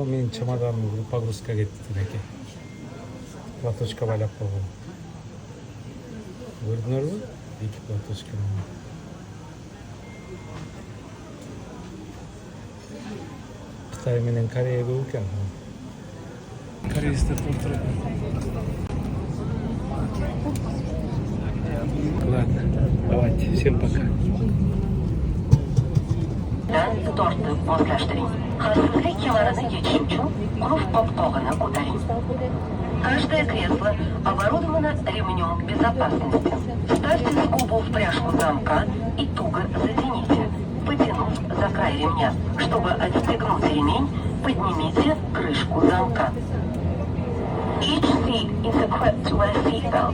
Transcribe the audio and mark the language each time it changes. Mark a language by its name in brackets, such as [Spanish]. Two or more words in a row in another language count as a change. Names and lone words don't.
[Kyrgyz] менин чемоданым погрузка кетти тилеке. Платочка байлап койгон. Көрдүңөрбү? 2 платочка. Кытай менен Корея көп экен. Кореецтер толтуруп. [Russian] Ладно, давайте, всем пока. [Uzbek] Tortib moslashtring. Xavfsizlik kemarini yechish uchun qulf qopqog'ini ko'taring. [Russian] Каждое кресло оборудовано ремнем безопасности. Вставьте скобу в пряжку замка и туго затяните, потянув за край ремня. Чтобы отстегнуть ремень, поднимите крышку замка. [English] Each seat is equipped with a seat belt.